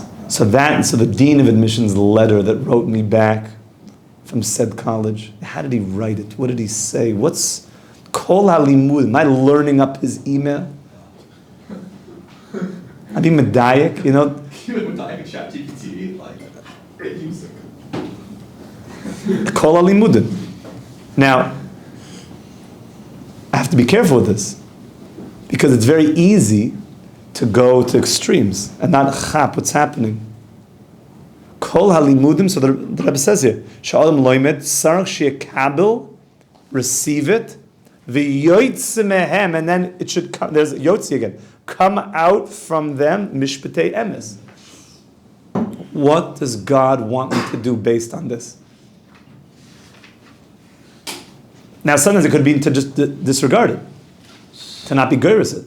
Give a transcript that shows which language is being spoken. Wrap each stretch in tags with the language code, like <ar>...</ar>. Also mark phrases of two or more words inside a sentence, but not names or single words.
<en>So the dean of admissions letter that wrote me back from said college, how did he write it? What did he say? What's</en> <he>כל הלימוד?</he> <en>Am I learning up his email? I'd be medayik, you know? You would medayik ChatGPT, like, Chizzuk.</en> <he>כל הלימודים.</he> <en>Now, I have to be careful with this, because it's very easy to go to extremes and not chap what's happening.</en> <he>כל הלימודים,</he> <en>so the Rebbe says here,</en> <he>שהאדם לומד, צריך שיקבל,</he> <en>receive it,</en> <he>ויוצא מהם,</he> <en>and then it should come, there's yotzi again, come out from them,</en> <he>משפטי אמת.</he> <en>What does God want me to do based on this? Now sometimes it could be to just disregard it, to not be geiris it.</en>